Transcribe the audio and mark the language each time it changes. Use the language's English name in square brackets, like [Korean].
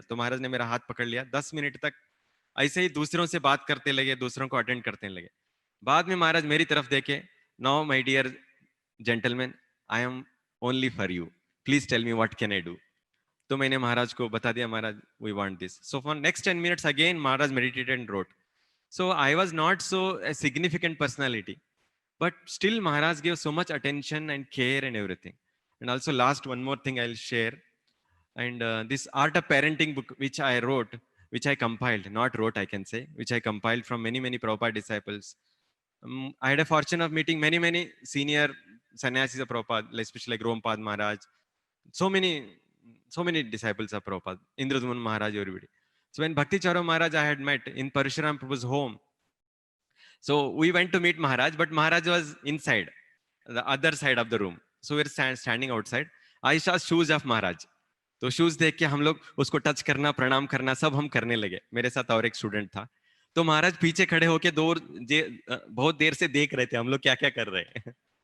[Hindi] तो महाराज ने मेरा हाथ पकड़ लिया, 10 मिनट तक ऐसे ही दूसरों से बात करते लगे, दूसरों को अटेंड करते लगे। बाद में महाराज मेरी तरफ देखे, [English] Now my dear gentleman, I am only for you, please tell me what can I do. [Hindi] तो मैंने महाराज को बता दिया, [English] Maharaj we want this. So for next 10 minutes again Maharaj meditated and wrote. So I was not so a significant personality, but still Maharaj gave so much attention and care and everything. And also last one more thing I'll share, and this Art of Parenting book which I wrote, which I compiled, not wrote I can say, which I compiled from many Prabhupada disciples. I had a fortune of meeting many senior sannyasis of Prabhupada, especially like Rompad Maharaj, so many disciples of Prabhupada, Indraduman Maharaj, everybody. So when Bhakti Charo Maharaj I had met in Parshuram Prabhu's home, so we went to meet Maharaj, but Maharaj was inside, the other side of the room. So we were standing outside. I saw shoes of Maharaj. [Hindi] तो shoes देख के हम लोग उसको touch करना, प्रणाम करना, सब हम करने लगे। मेरे साथ और एक स्टूडेंट था। तो महाराज पीछे खड़े होके बहुत देर से देख रहे थे हम लोग क्या क्या कर रहे हैं।